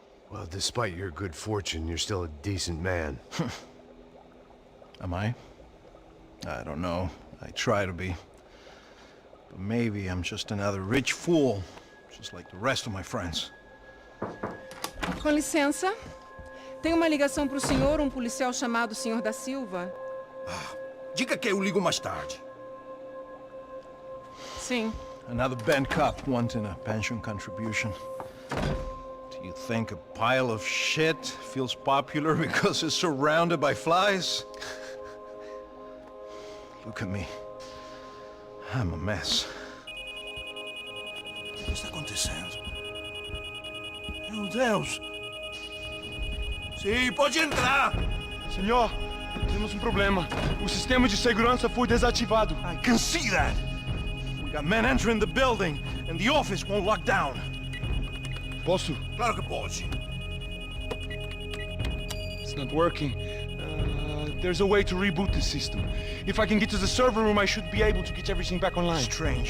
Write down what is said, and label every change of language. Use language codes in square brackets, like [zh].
[en] Well, despite your good fortune, you're still a decent man. Am I? I don't know. I try to be. But maybe I'm just another rich fool, just like the rest of my friends. [pt] Com licença. Tem uma ligação pro senhor, um policial chamado Senhor da Silva. Diga que eu ligo mais tarde. Sim. [en] Another band cop wanting a pension contribution. Do you think a pile of shit feels popular because it's surrounded by flies? Look at me. I'm a mess. [pt] O que está acontecendo? Meu Deus! Sim, pode entrar! Senhor, temos problema. O sistema de segurança foi desativado. [en] I can see that. We got men entering the building, and the office won't lock down. [pt] Posso? Claro que pode. [en] It's not working. There's a way to reboot the system. If I can get to the server room, I should be able to get everything back online. Strange.